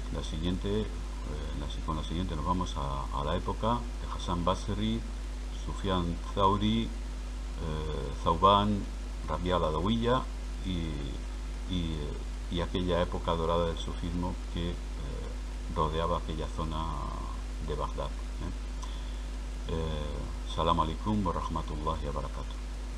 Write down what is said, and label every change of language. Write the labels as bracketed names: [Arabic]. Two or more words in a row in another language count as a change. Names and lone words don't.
[Spanish] Con la siguiente nos vamos a la época de Hassan Basri, Sufyan Thauri, Thawban, Rabia al-Adawiyya y aquella época dorada del sufismo que rodeaba aquella zona de Bagdad. [Arabic] سلام عليكم ورحمة الله وبركاته.